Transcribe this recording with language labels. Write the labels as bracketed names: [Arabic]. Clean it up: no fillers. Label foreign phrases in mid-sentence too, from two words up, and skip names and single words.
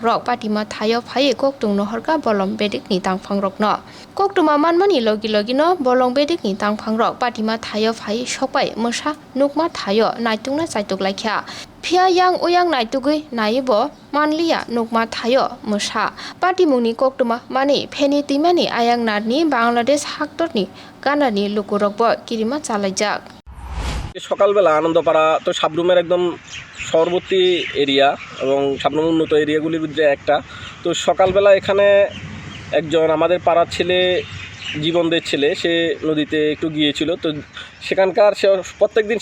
[Kok Borok] rok patima thayo phaye kok tungno horka bolong bedik ni tangphang rok no kok tuma manmani logi logi no bolong bedik ni tangphang rok patima thayo phaye sopai Mwsa nukma thayo naitungna chaituk laikha Phia yang uyang naitugui naibo manliya nukma thayo Mwsa pati muni kok tuma mani pheni timani ayang narni Bangladesh haktorni ganani lukurokbo kirima chalaijak [Bangla] সকালবেলা আনন্দপাড়া তো সাবরুমের একদম সর্ববর্তী এরিয়া এবং সাবরুম উন্নত এরিয়াগুলির মধ্যে একটা তো সকালবেলা এখানে একজন আমাদের পাড়ার ছেলে জীবনদের ছেলে সে নদীতে একটু গিয়েছিল তো সেখানকার সে প্রত্যেকদিন